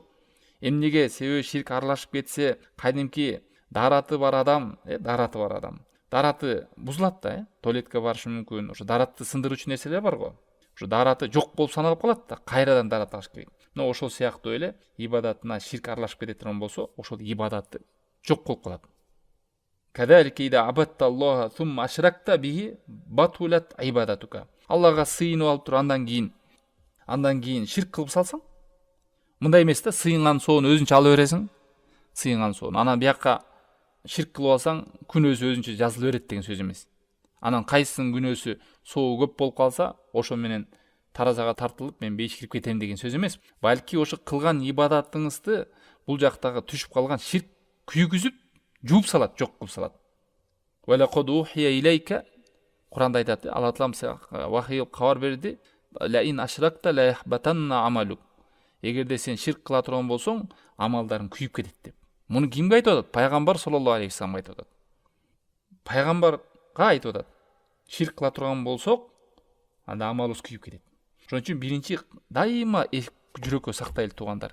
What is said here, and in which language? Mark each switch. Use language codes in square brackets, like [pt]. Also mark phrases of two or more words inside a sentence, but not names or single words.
[ky] Эмнеге себеби ширк аралашып кетсе, кадимки дараты бар адам, дараты бузулат да, туалетке барышы мүмкүн. Ошо даратты сындыруучу нерселер бар го. Ошо дараты жок болуп саналып калат да, кайрадан дарат алыш керек. Но ошол сыяктуу эле ибадатына ширк аралашып кете турган болсо, ошол ибадатты жок кылып калат. [ar] كذلك إذا عبدت الله ثم أشركت به بطلت عبادتك. [ky] Аллага сыйынып алып туруп андан кийин ширк кылып салсаң, мындай эмес да, сыйынган соон өзүнчө ала бересиң, сыйынган соон. Анан бияка ширк кылып алсаң, күнөөсү өзүнчө жазыла берет деген сөз эмес. Анан кайсынын күнөөсү соогу көп болуп калса, ошо менен таразага тартылып, мен бейиш кирип кетем деген сөз эмес. Балки ошо кылган ибадатыңызды бул жактагы түшүп калган ширк күйгүзүп, жууп салат, жок кылып салат. [ar] ولقد أوحي إليك, [ky] Куранда айтат, Алла Таалам вахий кабар берди, [ar] لئن أشركت ليحبطن عملك. [ky] Эгерде сен ширк кыла турган болсоң, амалдарың күйүп кетет деп. Муну кимге айтып атат? Пайгамбар [ar] صلى الله عليه وسلم [ky] айтып атат. Пайгамбарга айтып атат. Ширк кыла турган болсок, анда амалыбыз күйүп кетет. Ошон үчүн биринчи дайыма жүрөккө сактайлы туугандар.